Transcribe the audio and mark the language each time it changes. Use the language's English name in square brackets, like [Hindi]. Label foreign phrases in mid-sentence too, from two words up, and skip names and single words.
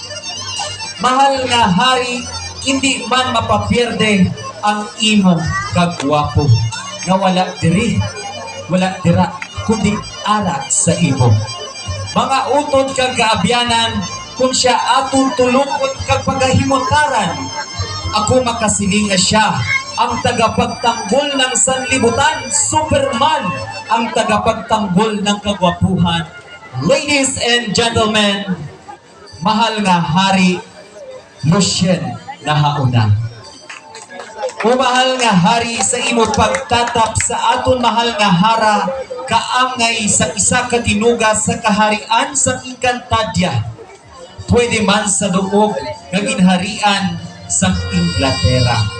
[Hiligaynon] Mahal nga hari, hindi man mapapierde ang imong kagwapo nga wala diri, wala dira, kundi ara sa imo. Mga utod kag kaabyanan, kung siya atong tulukon kag pagahimutaran, ako makasiling nga siya [Filipino] ang tagapagtanggol ng sanlibutan, [Hiligaynon] Superman, [Filipino] ang tagapagtanggol ng kagwapuhan. [English] Ladies and gentlemen, [Hiligaynon] mahal nga hari Lucien na hauna. O mahal nga hari, sa imo pagtatap sa aton mahal nga hara, kaangay sa isa ka tinuga sa kaharian sa Encantadia, pwede man sa duog nga ginharian sa Inglaterra.